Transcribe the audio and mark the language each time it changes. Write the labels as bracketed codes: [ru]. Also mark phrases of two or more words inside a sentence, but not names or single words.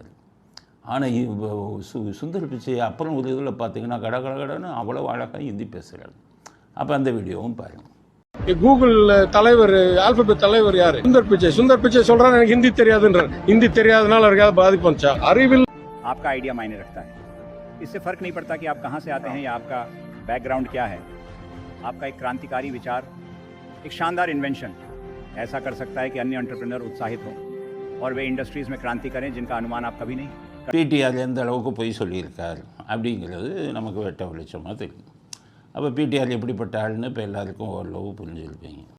[ta] ஆனால் சுந்தர் பிச்சை அப்புறம் ஒரு இதில் பார்த்தீங்கன்னா கடன்னு அவ்வளோ அழகாக ஹிந்தி பேசுகிறார். அப்போ அந்த வீடியோவும் பாருங்கள். கூகுள் தலைவர், ஆல்பபெட் தலைவர் யாரு? சுந்தர் பிச்சை சொல்றாரு எனக்கு ஹிந்தி தெரியாதுன்றார். ஹிந்தி தெரியாதனால அவருக்கு ஏதாவது பாதிப்பு வந்துச்சா? அறிவில் [hi] आपका आइडिया मायने रखता है. इससे फर्क नहीं पड़ता कि आप कहां से आते हैं या आपका बैकग्राउंड क्या है. आपका एक क्रांतिकारी विचार, एक शानदार इन्वेंशन ऐसा कर सकता है कि अन्य एंटरप्रेन्योर उत्साहित हों और वे इंडस्ट्रीज में क्रांति करें जिनका अनुमान आप कभी नहीं. [ta] பிடிஆர் எந்த அளவுக்கு பொய் சொல்லியிருக்கார் அப்படிங்கிறது நமக்கு வெட்ட வெளிச்சமாக தெரியும். அப்போ பிடிஆர் எப்படிப்பட்ட ஆள்னு இப்போ எல்லாருக்கும் ஓரளவு புரிஞ்சுருப்பீங்க.